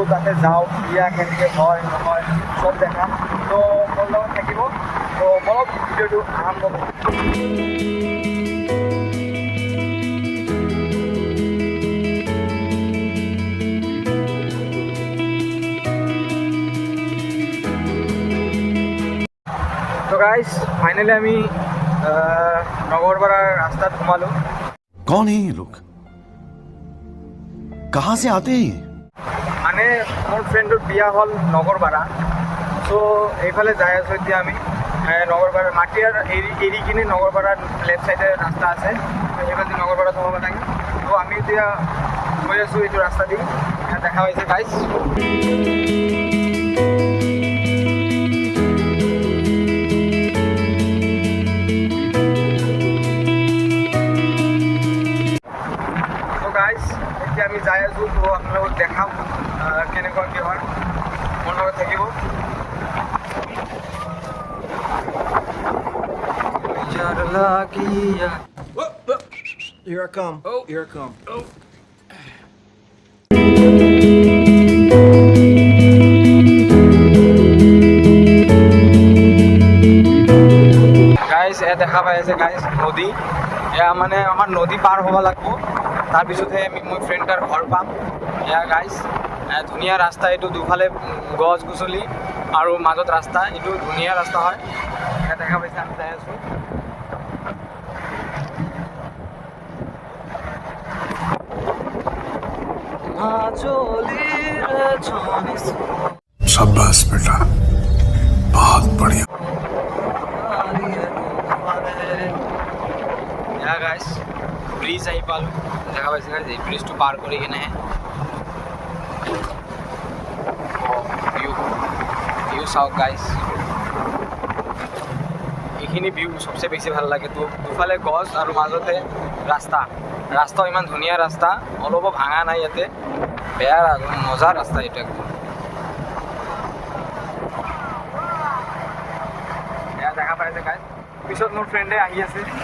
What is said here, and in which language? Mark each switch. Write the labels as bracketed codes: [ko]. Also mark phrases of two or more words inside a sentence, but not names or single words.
[as] তাতে যাওঁ বিয়া কেনেকৈ হয় নহয় চব দেখাম তো মোৰ লগত থাকিব তো বলক ভিডিঅ'টো আৰম্ভ কৰোঁ তো [en] guys finally [as] আমি নগৰপাৰাৰ ৰাস্তাত সোমালোঁ [hi] कौन है ये लोग कहाँ से आते हैं [as] মানে মোৰ ফ্ৰেণ্ডৰ বিয়া হ'ল নগৰপাৰা চ' এইফালে যাই আছোঁ এতিয়া আমি নগৰপাৰা মাটিয়াৰ এৰি কিনে নগৰপাৰাৰ [en] left side [as] ৰাস্তা আছে সেইফালে নগৰপাৰা সোমাব লাগে ত' আমি এতিয়া গৈ আছোঁ এইটো ৰাস্তা দি দেখা পাইছে গাইজ এতিয়া আমি যাই আছোঁ তো আপোনালোকক দেখাম কেনেকুৱা কি হয় মোৰ লগত থাকিব [en] Here I come. Oh, here I come. Oh. [as] গাইজ এয়া দেখা পাই আছে গাইজ নদী এয়া মানে আমাৰ নদী পাৰ হ'ব লাগিব তাৰপিছতহে আমি মোৰ ফ্ৰেণ্ডৰ ঘৰ পাম এয়া গাইজ ধুনীয়া ৰাস্তা এইটো দুফালে গছ গছলি আৰু মাজত ৰাস্তা এইটো ধুনীয়া ৰাস্তা হয় এয়া দেখা পাইছে আমি যাই আছোঁ [hi] शाबाश बेटा बहुत बढ़िया [as] এয়া গাইজ ব্ৰিজ আহি পালোঁ দেখা পাইছে গাইজ এই ব্ৰিজটো পাৰ কৰি কিনে ভিউ চাওক গাইজ এইখিনি ভিউ চবচে বেছি ভাল লাগে তো দুফালে গছ আৰু মাজতে ৰাস্তা ইমান ধুনীয়া ৰাস্তা অলপো ভাঙা নাই ইয়াতে বেয়া মজা ৰাস্তা এইটো একদম এয়া দেখা পাইছে গাইজ পিছত মোৰ ফ্ৰেণ্ডে আহি আছে